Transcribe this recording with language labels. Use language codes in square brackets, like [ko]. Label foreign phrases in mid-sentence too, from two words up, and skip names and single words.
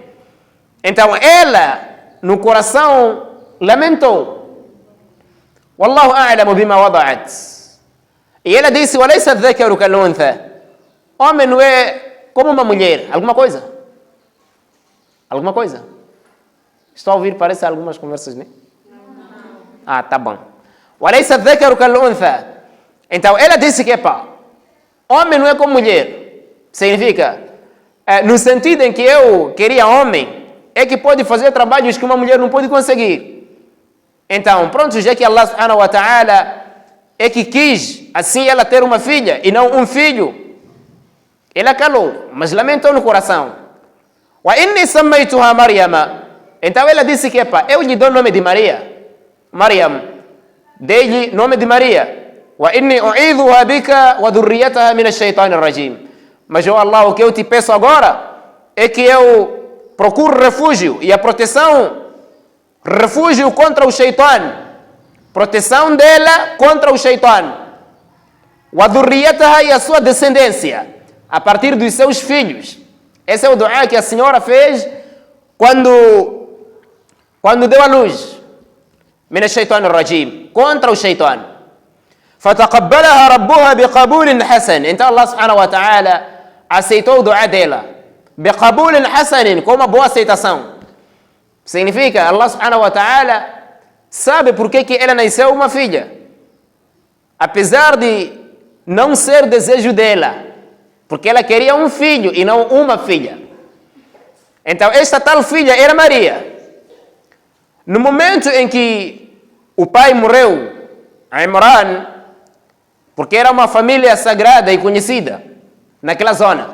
[pt] Então ela no coração lamentou. [ar] والله أعلم بما وضعت. [pt] E ela disse, [ar] وليس الذكر كالأنثى. [pt] Homem não é como uma mulher. Alguma coisa? Alguma coisa? Estou a ouvir, parece algumas conversas, né? Ah, tá bom. [ar] وليس الذكر كالأنثى. [pt] Então ela disse que, homem não é como mulher. Significa, no sentido em que eu queria homem, é que pode fazer trabalhos que uma mulher não pode conseguir. Então, pronto, já que Allah [ar] سبحانه وتعالى [pt] é que quis assim ela ter uma filha e não um filho, ela calou, mas lamentou no coração. [ar] وإني سميتها مريم. [pt] Então ela disse que, eu lhe dou o nome de Maria. Maryam, dei-lhe nome de Maria. [ar] وإني أعيذها بك وذريتها من الشيطان الرجيم. [pt] Mas, oh Allah, o que eu te peço agora é que eu procure refúgio e a proteção, refúgio contra o shaitan, proteção dela contra o shaitan, [ar] وذريتها, [pt] e a sua descendência, a partir dos seus filhos. Esse é o dua que a senhora fez quando deu a luz, [ar] من الشيطان الرجيم, [pt] contra o shaitan. [ar] فتقبلها ربها بقبول حسن. [pt] Então Allah [ar] سبحانه وتعالى [pt] aceitou o dua dela, [ar] بقبول حسن, [pt] com uma boa aceitação. Significa, Allah [ar] سبحانه وتعالى [pt] sabe por que ela nasceu uma filha. Apesar de não ser desejo dela, porque ela queria um filho e não uma filha. Então esta tal filha era Maria. No momento em que o pai morreu, Imran, porque era uma família sagrada e conhecida naquela zona.